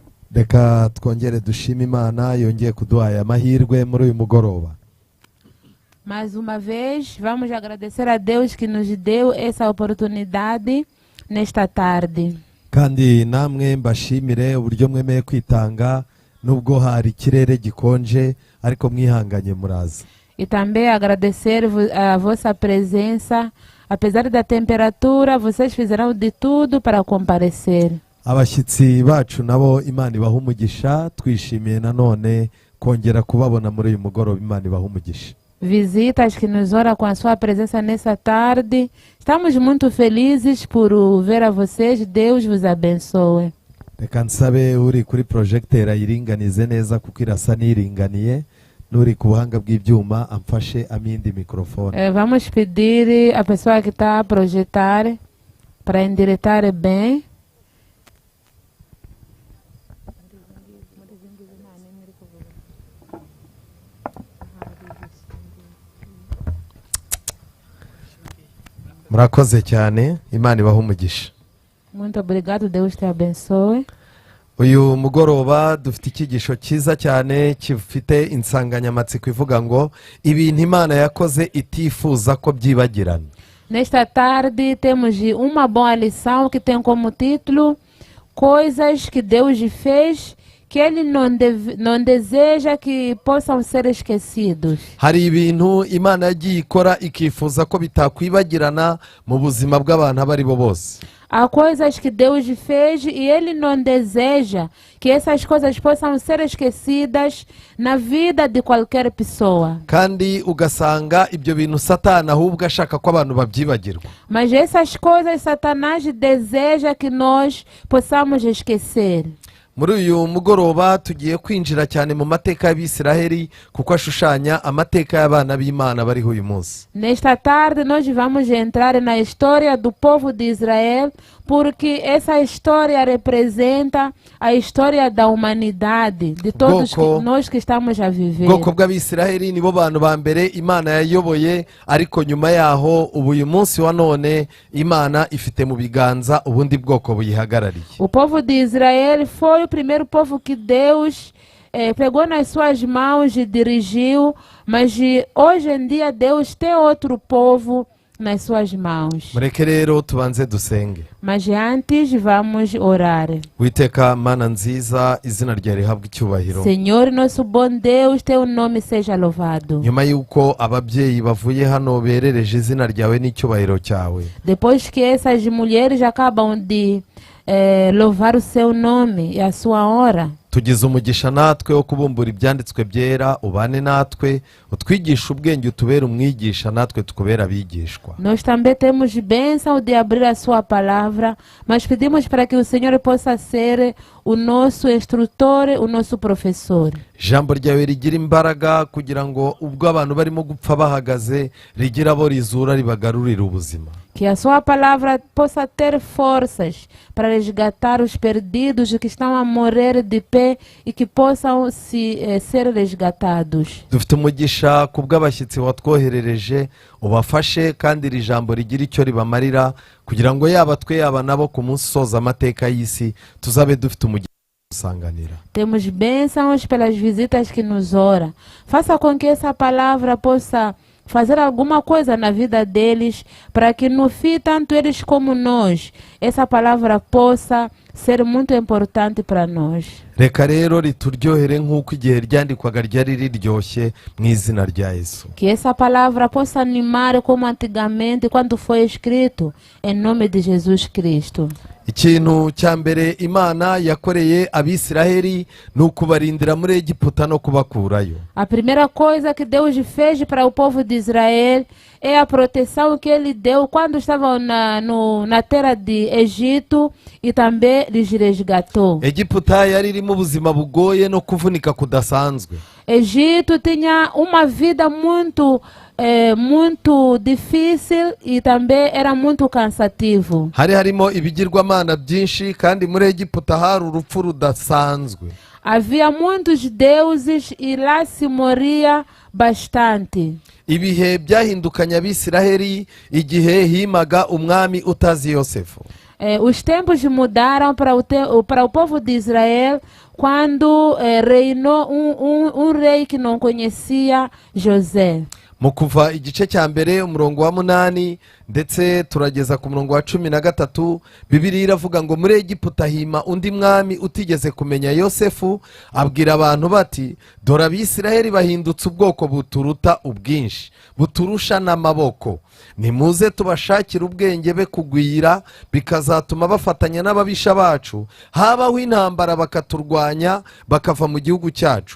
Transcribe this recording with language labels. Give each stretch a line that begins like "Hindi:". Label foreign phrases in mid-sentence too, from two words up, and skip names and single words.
Kinyarwanda: Reka twongere dushime Imana yongeye kuduha amahirwe muri uyu mugoroba.
Portuguese: Mais uma vez, vamos agradecer a Deus que nos deu essa oportunidade nesta tarde.
Kinyarwanda: Kandi namwe mbashimire uburyo mwemeye kwitanga nubwo hari ikirere gikonje ariko mwihanganye muraza.
Portuguese: E também agradecer a vossa presença. Apesar da temperatura, vocês fizeram de tudo para comparecer.
Kinyarwanda: Abashyitsi bacu nabo Imana ibaha umugisha, twishimiye nanone kongera kubabona muri uyu mugoroba. Imana ibaha umugisha.
Portuguese: Visitas que nos honram com a sua presença nessa tarde. Estamos muito felizes por ver a vocês. Deus vos abençoe.
Kinyarwanda: Reka nsabe uri kuri projecteur ayiringanize neza kuko irasa n'iringaniye, nuri ku buhanga bw'ibyuma amfashe amindi microfone.
Portuguese: Vamos pedir a pessoa que está a projetar para endireitar bem.
Kinyarwanda: Murakoze cyane, Imana ibaha umugisha.
Portuguese: Muito obrigado, Deus te abençoe.
Kinyarwanda: Uyu mugoroba dufite icyigisho cyiza cyane kifite insanganyamatsiko ivuga ngo ibintu Imana yakoze itifuza ko byibagirana.
Portuguese: Nesta tarde temos uma boa lição que tem como título Coisas que Deus fez que Ele não deseja que possam ser esquecidos.
Kinyarwanda: Hari ibintu Imana yagiye ikora ikifuza ko bitakwibagirana mu buzima bw'abantu abari bo bose.
Portuguese: Há coisas que Deus fez e Ele não deseja que essas coisas possam ser esquecidas na vida de qualquer pessoa.
Kinyarwanda: Kandi ugasanga ibyo bintu Satani ahubwo ashaka ko abantu babyibagirwa.
Portuguese: Mas essas coisas Satanás deseja que nós possamos esquecer.
Kinyarwanda: Muri uyu mugoroba tugiye kwinjira cyane mu mateka y'Abisiraheli kuko ashushanya amateka y'abana b'Imana bariho uyu munsi.
Portuguese: Nesta tarde nós vamos entrar na história do povo de Israel, porque essa história representa a história da humanidade, de todos nós que estamos a viver.
Kinyarwanda: Ubwoko bw'Abisiraheli nibo bantu ba mbere Imana yayoboye, ariko nyuma yaho ubu uyu munsi wa none Imana ifite mu biganza ubundi bwoko buyihagarariye.
Portuguese: O povo de Israel foi o primeiro povo que Deus pegou nas suas mãos e dirigiu, mas hoje em dia Deus tem outro povo nas suas mãos.
Kinyarwanda: Mureke rero tubanze dusenge.
Portuguese: Mas antes vamos orar.
Kinyarwanda: Witeka Mana nziza, izina ryawe rihabwe icyubahiro.
Portuguese: Senhor nosso bom Deus, teu nome seja louvado.
Kinyarwanda: Nyuma yuko ababyeyi bavuye hano berereje izina ryawe n'icyubahiro cyawe.
Portuguese: Depois que essas mulheres acabam de louvar o seu nome e a sua hora,
Kinyarwanda: tugize umugisha natwe wo kubumbura ibyanditswe byera, ubane natwe, utwigisha ubwenge, utubere umwigisha, natwe tukubera abigishwa.
Portuguese: Nós também temos bênção de abrir a sua palavra, mas pedimos para que o Senhor possa ser o nosso instrutor, o nosso professor.
Kinyarwanda: Ijambo ryawe rigira imbaraga kugira ngo ubwo abantu barimo gupfa bahagaze rigira abo rizura ribagarurira ubuzima.
Portuguese: Que a sua palavra possa ter forças para resgatar os perdidos que estão a morrer de pé e que possam ser resgatados.
Kinyarwanda: Dufite umugisha kubw'abashyitsi watwoherereje, ubafashe kandi iri jambo rigira icyo ribamarira kugira ngo yaba twe yaba nabo ku munsi usoza amateka y'isi tuzabe dufite umugisha gusanganira.
Portuguese: Temos bênçãos pelas visitas que nos ora. Faça com que essa palavra possa fazer alguma coisa na vida deles, para que no fim, tanto eles como nós, essa palavra possa ser muito importante para nós.
Kinyarwanda: Reka rero rituryohere nk'uko igihe ryandikwaga ryari riryoshye mu izina rya Yesu.
Portuguese: Que essa palavra possa animar como antigamente quando foi escrito, em nome de Jesus Cristo.
Kinyarwanda: Ikintu cya mbere Imana yakoreye Abisiraheli ni ukubarindira muri Egiputa no kubakurayo.
Portuguese: A primeira coisa que Deus fez para o povo de Israel é a proteção que Ele deu quando estavam na terra de Egito e também lhes resgatou.
Kinyarwanda: Egiputa yari irimo ubuzima bugoye no kuvunika kudasanzwe.
Portuguese: Egito tinha uma vida muito difícil e também era muito cansativo.
Kinyarwanda: Hari harimo ibigirwamana byinshi kandi muri Egiputa hari urupfu rudasanzwe.
Portuguese: Havia muitos deuses e lá se morria bastante.
Kinyarwanda: Ibihe byahindukanye Abisiraheli igihe himaga umwami utazi Yosefu.
Portuguese: Os tempos mudaram para o povo de Israel quando reinou um rei que não conhecia José.
Kinyarwanda: mu kuva igice cya mbere umurongo wa munani ndetse turageza ku murongo wa 13, Bibiliya iravuga ngo muri Egiputa hima undi mwami utigeze kumenya Yosefu, abwira abantu bati dore Abisiraheli bahindutse ubwoko buturuta ubwinshi, buturusha n'amaboko, nimuze tubashakire ubwenge be kugwira, bikazatuma bafatanya n'ababisha bacu, habaho intambara bakaturwanya bakava mu gihugu cyacu.